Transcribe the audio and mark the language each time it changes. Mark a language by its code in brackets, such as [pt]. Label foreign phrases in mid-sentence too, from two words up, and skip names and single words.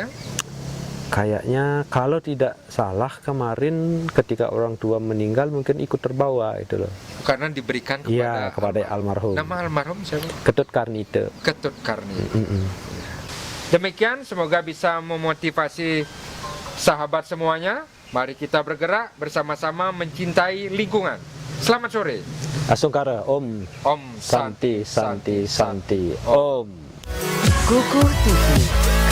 [id] Kayaknya kalau tidak salah kemarin ketika orang tua meninggal mungkin ikut terbawa itu loh. Karena diberikan kepada almarhum. Nama almarhum siapa? Ketut Karnite. Ketut Karnite. Demikian, semoga bisa memotivasi sahabat semuanya. Mari kita bergerak bersama-sama mencintai lingkungan. Selamat sore. Asungkara, Om. [sa] Om Santi, Santi, Santi, Om. [id] Kukuh TV.